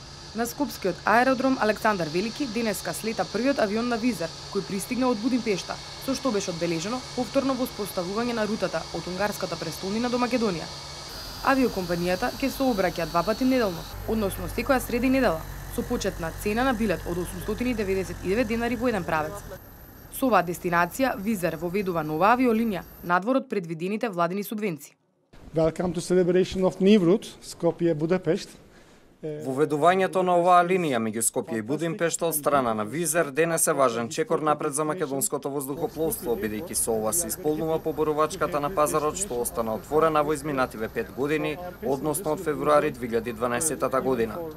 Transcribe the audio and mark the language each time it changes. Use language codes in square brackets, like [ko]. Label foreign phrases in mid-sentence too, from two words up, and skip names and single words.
[mk] На скопскиот аеродром Александар Велики денеска слета првиот авион на Визер, кој пристигна од Будимпешта, со што беше одбележено повторно воспоставување на рутата од унгарската престолнина до Македонија. Авиокомпанијата ќе се обраќа 2 пати неделно, односно секоја среда и недела, со почетна цена на билет од 899 денари во еден правец. Со оваа дестинација Визер воведува нова авиолинија надвор од предвидените владини субвенции. [en] Welcome to celebration of new route, Skopje Budapest. [mk] Воведувањето на оваа линија меѓу Скопје и Будимпешта од страна на Визер денес е важен чекор напред за македонското воздухопловство, бидејќи со ова се исполнува поборувачката на пазарот што остана отворена во изминативе 5 години, односно од февруари 2012 година.